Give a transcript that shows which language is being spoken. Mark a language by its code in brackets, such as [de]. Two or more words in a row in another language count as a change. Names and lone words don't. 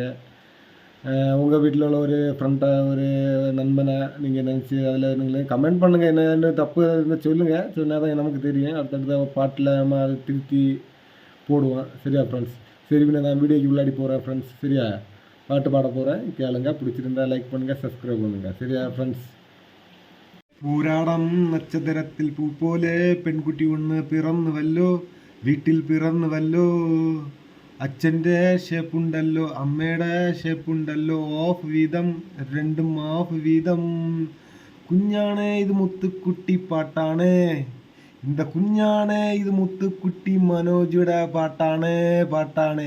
[ta] உங்கள் வீட்டில் உள்ள ஒரு ஃப்ரெண்டாக ஒரு நண்பனை நீங்கள் நினச்சி அதில் நீங்கள் கமெண்ட் பண்ணுங்கள். என்ன தப்பு இருந்தால் சொல்லுங்கள். சொன்னால் தான் நமக்கு தெரியும். அடுத்தடுத்த பாட்டில் நம்ம அதை திருத்தி போடுவோம். சரியா ஃப்ரெண்ட்ஸ்? சரி, பின்ன நான் வீடியோக்கு உள்ளாடி போகிறேன் ஃப்ரெண்ட்ஸ். சரியா? பாட்டு பாட போகிறேன், கேளுங்க. பிடிச்சிருந்தா லைக் பண்ணுங்கள், சப்ஸ்கிரைப் பண்ணுங்கள். சரியா ஃப்ரெண்ட்ஸ்? [ml] പൂരാടം നക്ഷത്രത്തിൽ പൂ പോലെ പെൺകുട്ടി ഒന്ന് പിറന്നുവല്ലോ, വീട്ടിൽ പിറന്നുവല്ലോ. അച്ഛൻ്റെ ഷേപ്പുണ്ടല്ലോ, അമ്മയുടെ ഷേപ്പുണ്ടല്ലോ, ഓഫ് വീതം രണ്ടും ഓഫ് വീതം. കുഞ്ഞാണ് ഇത് മുത്തുക്കുട്ടി പാട്ടാണ്, இந்த കുഞ്ഞാണ് ഇത് മുത്തുക്കുട്ടി മനോജിയുടെ പാട്ടാണ്.